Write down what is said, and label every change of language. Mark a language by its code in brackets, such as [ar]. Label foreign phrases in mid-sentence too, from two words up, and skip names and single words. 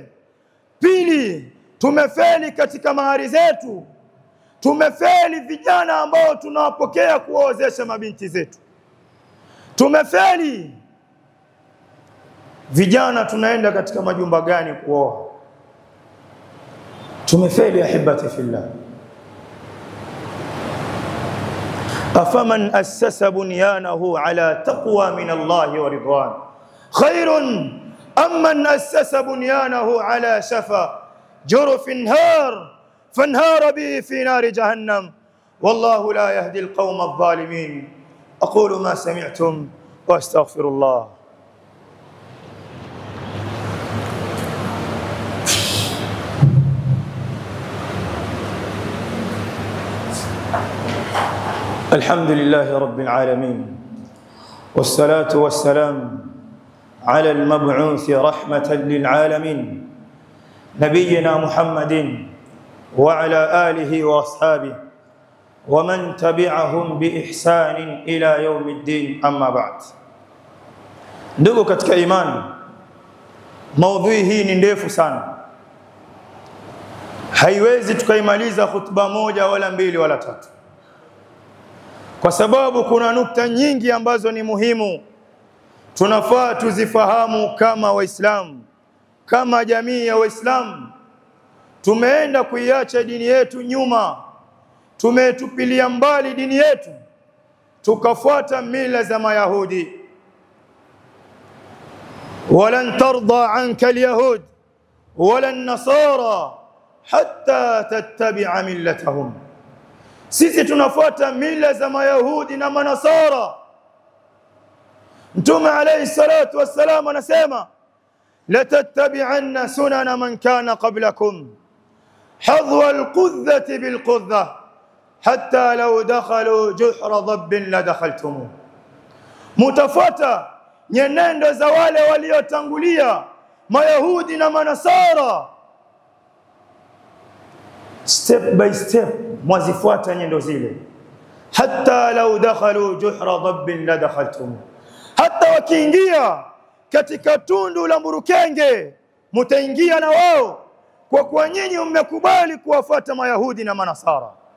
[sw] Pili, tumefeli katika mahari zetu. Tumefeli vijana ambao tunawapokea kuwaozesha mabinti zetu. Tumefeli vijana, tunaenda katika majumba gani kuoa? Tumefeli [ar] أحبة في الله. أفمن أسس بنيانه على تقوى من الله ورضوان خير أم من أسس بنيانه على شفا جرف هار فانهار به في نار جهنم والله لا يهدي القوم الظالمين. أقول ما سمعتم وأستغفر الله. الحمد لله رب العالمين والصلاة والسلام على المبعوث رحمة للعالمين نبينا محمد وعلى آله وأصحابه ومن تبعهم بإحسان إلى يوم الدين. أما بعد. [sw] ndugu katika imani, maudhui hii ni ndefu sana, haiwezi tukaimaliza khutba moja wala mbili wala tatu, kwa sababu kuna nukta nyingi ambazo ni muhimu tunafaa tuzifahamu kama Waislamu, kama jamii ya Waislamu. Tumeenda kuiacha dini yetu nyuma, tumetupilia mbali dini yetu, tukafuata mila za Mayahudi. [ar] ولن ترضى عنك اليهود ولا النصارى حتى تتبع ملتهم. [sw] Sisi tunafuata mila za Mayahudi na Manasara. [ar] Mtume عليه الصلاة والسلام anasema لتتبعن سنن من كان قبلكم حذو القذة بالقذة حتى لو دخلوا جحر ضب لدخلتم. [sw] Mutafuata nyenendo za wale waliotangulia Mayahudi na Manasara, [en] step by step [sw] mwazifuata nyendo zile. [ar] حتى لو دخلوا جحر ضب لدخلتم, [sw] hata wakiingia katika tundu la mburukenge mtaingia na wao, kwa kuwa nyinyi mmekubali kuwafuata Mayahudi na Manasara.